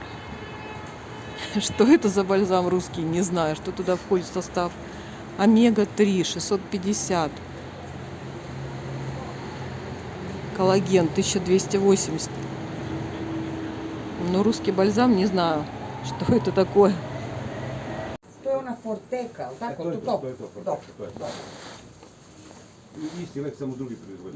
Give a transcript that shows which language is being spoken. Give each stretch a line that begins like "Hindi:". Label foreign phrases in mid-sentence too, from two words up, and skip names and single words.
Russian: Что это за бальзам русский? Не знаю, что туда входит в состав. Омега-3, 650. Коллаген, 1280. Но русский бальзам не знаю, что это такое.
Serbian: To je ona Forteka, tako? To je to. Dobro. Isti lek, samo drugi proizvod.